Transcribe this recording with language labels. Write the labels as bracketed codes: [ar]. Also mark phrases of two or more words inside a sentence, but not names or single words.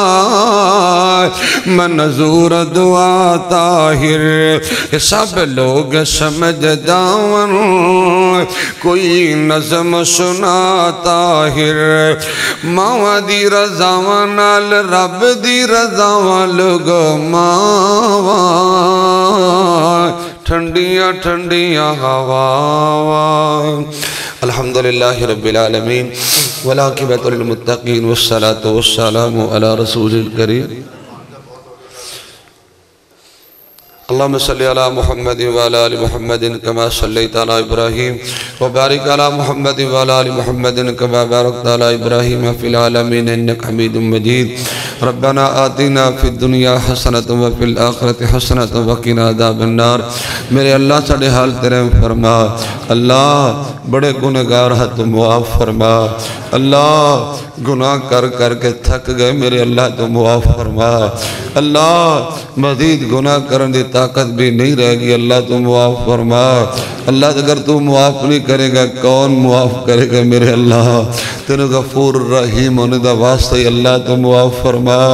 [pa] منظور دعا طاہر سب لوگ سمجھ جاون کوئی نظم سنا طاہر ماواں دی رضاواں نال رب دی رضاواں لگو ماواں ٹھنڈیاں ٹھنڈیاں ہواواں [ar] الحمدللہ رب العالمین والعاقبۃ للمتقین والصلاة والسلام علی رسول الکریم اللهم صل على محمد وعلى آل محمد كما صليت على إبراهيم وبارك على محمد وعلى آل محمد كما باركت على إبراهيم في العالمين إنك حميد مجيد ربنا آتنا في الدنيا حسنة وفي الآخرة حسنة وقنا عذاب [pa] النار میرے اللہ ساڑھے حال تیرے فرما اللہ بڑے گنہگار ہے تو معاف فرما اللہ گناہ کر کر کے تھک گئے میرے اللہ تو معاف فرما اللہ مزید گناہ کرنے دی طاقت بھی نہیں رہ گی اللہ تو معاف فرما اللہ اگر تو معاف نہیں کرے گا کون معاف کرے گا میرے اللہ تیرے غفور رحیم ہونے دا واسطہ اللہ تو معاف فرما